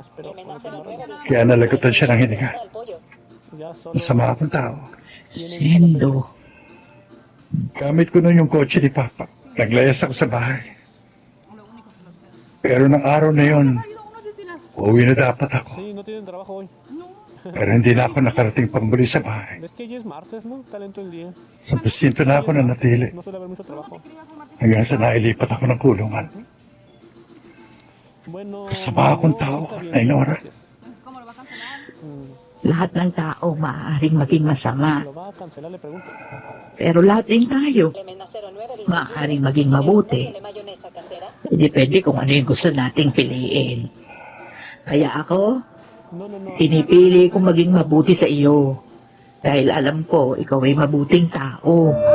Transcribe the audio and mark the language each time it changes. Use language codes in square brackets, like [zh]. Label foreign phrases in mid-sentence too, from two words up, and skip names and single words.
[tl] Kaya nalagutan siya ng hininga. Masama akong tao. Sendo. Gamit ko nun yung kotse ni Papa. Naglayas ako sa bahay. Pero ng araw na yon, uuwi na dapat ako. [es] Sí, no tienen trabajo hoy. [tl] Pero hindi na ako nakarating pambuli sa bahay. [es] Es que ya es martes, ¿no? Talento el día. [tl] Sa presinto na ako nanatili. [es] No suele haber mucho trabajo. [tl] Hanggang sa nailipat ako ng kulungan. [es] Bueno, [tl] Kasama akong tao, [es] está bien. [tl] ay Nora. Lahat ng tao maaaring maging masama. [es] Lo va a cancelar, le pregunto. [tl] Pero lahat din tayo maaaring maging mabuti. Depende kung ano yung gusto nating piliin. Kaya ako, [es] No, no, no. [tl] pinipili kong maging mabuti sa iyo. Dahil alam ko, ikaw ay mabuting tao.